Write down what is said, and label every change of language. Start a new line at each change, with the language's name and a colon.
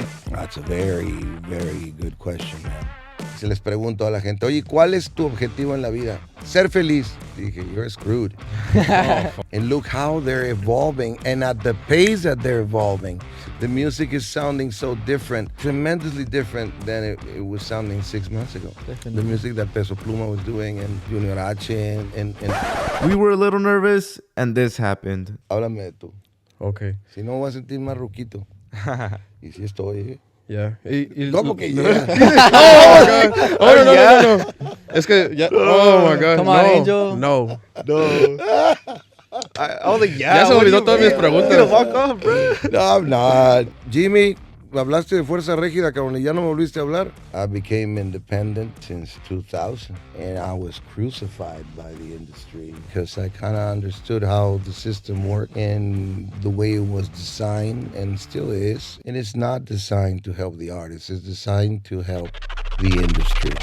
English: That's a very, very good question, man.
Spanish: Se les pregunto a la gente, oye, ¿cuál es tu objetivo en la vida? Ser feliz. Dije,
English: you're screwed. And look how they're evolving, and at the pace that they're evolving. The music is sounding so different, tremendously different than it was sounding 6 months ago. Definitely. The music that Peso Pluma was doing, and Junior H, and... We were a little nervous, and this happened.
Spanish: Háblame de tú.
English: Okay.
Spanish: Si no, voy a sentir más ruquito. Y si estoy,
English: Yeah.
Spanish: ¿Cómo que yeah?
English: Oh my God. Oh, no.
Spanish: Es que,
English: yeah. Oh my God. Come on, Angel. No. I was like, yeah.
Spanish: Ya se olvidó todas mis preguntas.
English: Walk off, bro. No, I'm not.
Spanish: Jimmy, hablaste de Fuerza Regida, cabrón, y ya no me volviste a hablar.
English: I became independent since 2000, and I was crucified by the industry because I kind of understood how the system worked and the way it was designed, and still is. And it's not designed to help the artists, it's designed to help the industry.